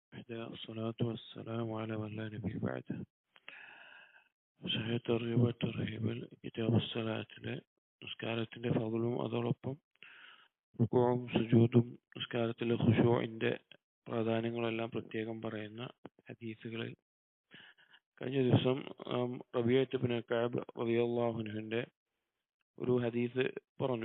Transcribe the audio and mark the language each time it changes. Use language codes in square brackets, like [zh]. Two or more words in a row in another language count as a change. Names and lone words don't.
[ar] وحده الصلاة والسلام على من لا نبي بعده. [ml] സഹീഹ് തർഗീബ് തർഹീബിൽ കിതാബ് സ്വലാത്തിലെ നിസ്കാരത്തിന്റെ ഫളലും അതോടൊപ്പം റുകൂഉം സുജൂദും നിസ്കാരത്തിലെ ഖുശൂഇന്റെ പ്രാധാന്യങ്ങളെല്ലാം പ്രത്യേകം പറയുന്ന ഹദീസുകളിൽ കഴിഞ്ഞ ദിവസം റബീഅത്ത് ഇബ്നു കഅബ് [ar] رضي الله عنه [ml] ഒരു ഹദീസ് പറഞ്ഞു.